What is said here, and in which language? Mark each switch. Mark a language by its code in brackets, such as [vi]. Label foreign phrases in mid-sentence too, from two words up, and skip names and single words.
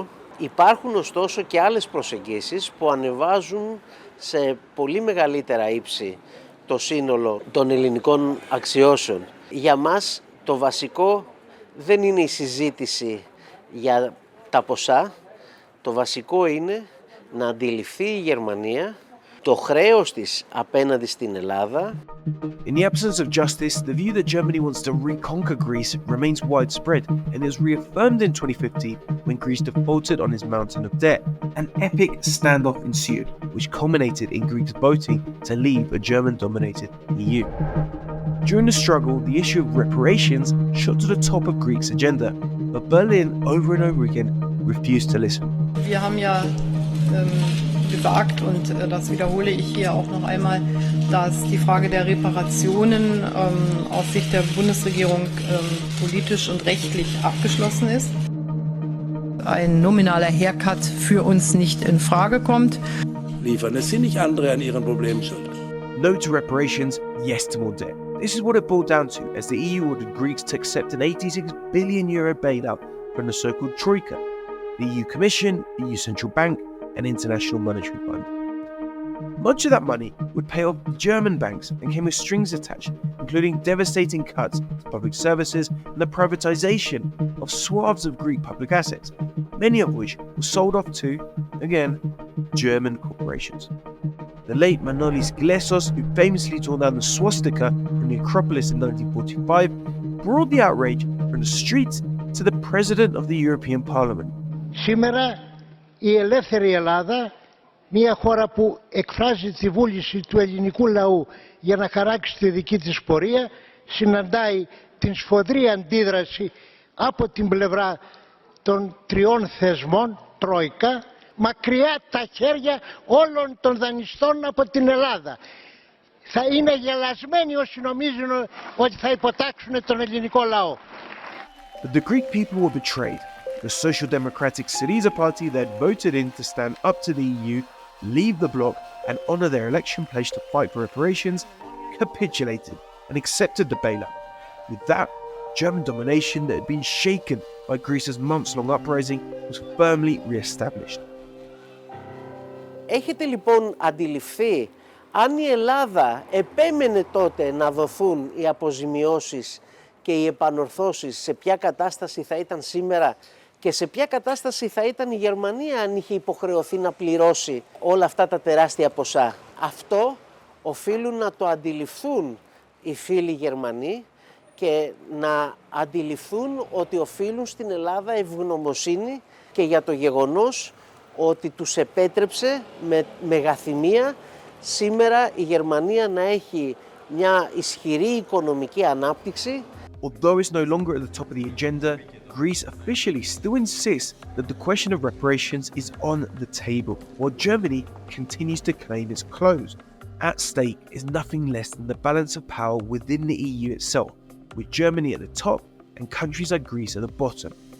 [el] Υπάρχουν ωστόσο και άλλες προσεγγίσεις που ανεβάζουν σε πολύ μεγαλύτερα ύψη το σύνολο των ελληνικών αξιώσεων. Για μας το βασικό δεν είναι η συζήτηση για τα ποσά, το βασικό είναι να αντιληφθεί η Γερμανία Το χρέος της απέναντι στην Ελλάδα. [en] In the absence of justice, the view that Germany wants to reconquer Greece remains widespread and is reaffirmed in 2015 when Greece defaulted on its mountain of debt. An epic standoff ensued, which culminated in Greeks voting to leave a German-dominated EU. During the struggle, the issue of reparations shot to the top of Greeks' agenda, but Berlin over and over again refused to listen. [de] Wir haben ja gesagt, und das wiederhole ich hier auch noch einmal, dass die Frage der Reparationen aus Sicht der Bundesregierung politisch und rechtlich abgeschlossen ist. Ein nominaler Haircut für uns nicht in Frage kommt. Liefern es sind nicht andere an ihren Problemen schuld. [en] No to reparations, yes to more debt. This is what it boiled down to as the EU ordered Greeks to accept an €86 billion bailout from the so-called Troika, the EU Commission, the EU Central Bank, and International Monetary Fund. Much of that money would pay off German banks and came with strings attached, including devastating cuts to public services and the privatization of swaths of Greek public assets, many of which were sold off to, again, German corporations. The late Manolis Glessos, who famously tore down the swastika from the Acropolis in 1945, brought the outrage from the streets to the President of the European Parliament. [el] Σήμερα η ελεύθερη Ελλάδα, μια χώρα που εκφράζει τη βούληση του ελληνικού λαού για να χαράξει τη δική της πορεία, συναντάει την σφοδρή αντίδραση από την πλευρά των τριών θεσμών, Τρόικα, μακριά τα χέρια όλων των δανειστών από την Ελλάδα. Θα είναι γελασμένοι όσοι νομίζουν ότι θα υποτάξουν τον ελληνικό λαό. [en] But the Greek people were betrayed. The Social Democratic Syriza party that voted in to stand up to the EU, leave the bloc, and honour their election pledge to fight for reparations, capitulated and accepted the bailout. With that, German domination that had been shaken by Greece's months-long uprising was firmly re-established. [el] Έχετε λοιπόν αντιληφθεί, αν η Ελλάδα επέμενε τότε να δοθούν οι αποζημιώσεις και οι επανορθώσεις, σε ποια κατάσταση θα ήταν σήμερα και σε ποια κατάσταση θα ήταν η Γερμανία αν είχε υποχρεωθεί να πληρώσει όλα αυτά τα τεράστια ποσά. Αυτό οφείλουν να το αντιληφθούν οι φίλοι Γερμανοί και να αντιληφθούν ότι οφείλουν στην Ελλάδα ευγνωμοσύνη και για το γεγονός ότι τους επέτρεψε με μεγαθυμία σήμερα η Γερμανία να έχει μια ισχυρή οικονομική ανάπτυξη. [en] Although it's no longer at the top of the agenda, Greece officially still insists that the question of reparations is on the table, while Germany continues to claim it's closed. At stake is nothing less than the balance of power within the EU itself, with Germany at the top and countries like Greece at the bottom.